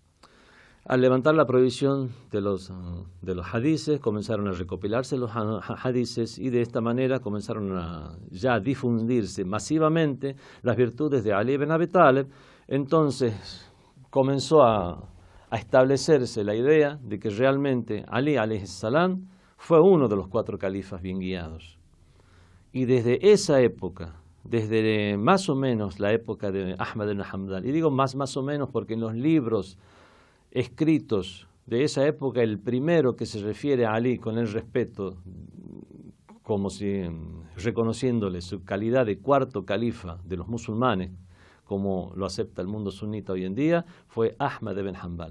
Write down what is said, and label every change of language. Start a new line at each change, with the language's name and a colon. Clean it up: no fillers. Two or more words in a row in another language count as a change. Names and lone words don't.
Spanish: Al levantar la prohibición de los hadices, comenzaron a recopilarse los hadices y de esta manera comenzaron a ya difundirse masivamente las virtudes de Ali ibn Abi Talib. Entonces comenzó a establecerse la idea de que realmente Ali
Arabic: عليه السلام
Spanish: fue uno de los 4 califas bien guiados. Y desde esa época, desde más o menos la época de Ahmad ibn Hanbal, y digo más o menos porque en los libros escritos de esa época, el primero que se refiere a Ali con el respeto, como si reconociéndole su calidad de 4º califa de los musulmanes, como lo acepta el mundo sunita hoy en día, fue Ahmad ibn Hanbal.